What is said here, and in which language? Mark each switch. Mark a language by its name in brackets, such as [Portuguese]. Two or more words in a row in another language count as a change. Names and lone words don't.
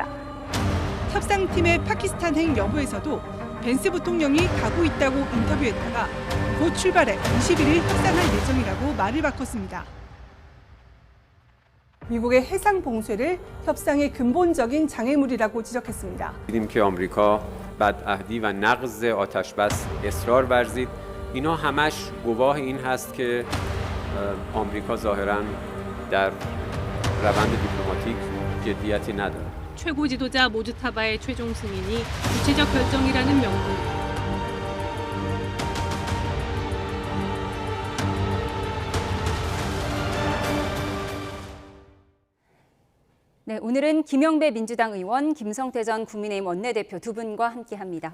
[Korean] 협상팀의 파키스탄 행 여부에서도 벤스 부통령이 가고 있다고 인터뷰했다가 곧 출발해 21일 협상할 예정이라고 말을 바꿨습니다. 미국의 해상 봉쇄를 협상의 근본적인 장애물이라고 지적했습니다. [Persian] دیدیم که آمریکا بدعهدی و نقض آتشبس اصرار ورزید. اینا همش گواه این هست که آمریکا ظاهراً در روند دیپلماتیک جدیتی نداره. [Korean] 최고 지도자 모즈타바의 최종 승인이 구체적 결정이라는 명분. 네, 오늘은 김영배 민주당 의원, 김성태 전 국민의힘 원내대표 두 분과 함께합니다.